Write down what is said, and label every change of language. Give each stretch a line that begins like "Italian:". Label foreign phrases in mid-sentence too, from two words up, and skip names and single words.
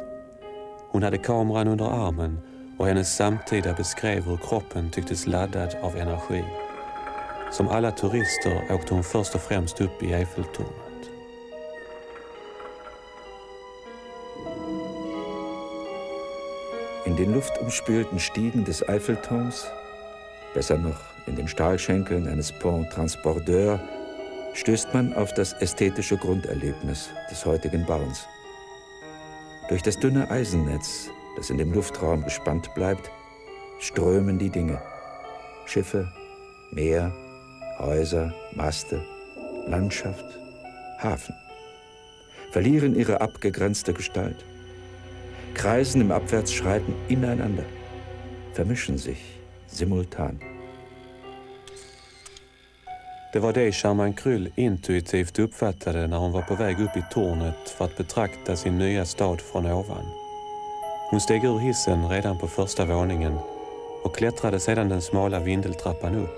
Swedish: Hon hade kameran under armen och hennes samtida beskrev hur kroppen tycktes laddad av energi. Som alla turister åkte hon först och främst upp i Eiffeltornet.
German: In den luftumspülten Stiegen des Eiffelturms, besser noch in den Stahlschenkeln eines Pont Transporteur, stößt man auf das ästhetische Grunderlebnis des heutigen Bauens. Durch das dünne Eisennetz, das in dem Luftraum gespannt bleibt, strömen die Dinge. Schiffe, Meer, Häuser, Maste, Landschaft, Hafen. Verlieren ihre abgegrenzte Gestalt. Kreisen im Abwärtsschreiten ineinander. Vermischen sich simultan.
Swedish: Det var det Germaine Krull intuitivt uppfattade när hon var på väg upp i tornet för att betrakta sin nya stad från ovan. Hon steg ur hissen redan på första våningen och klättrade sedan den smala vindeltrappan upp.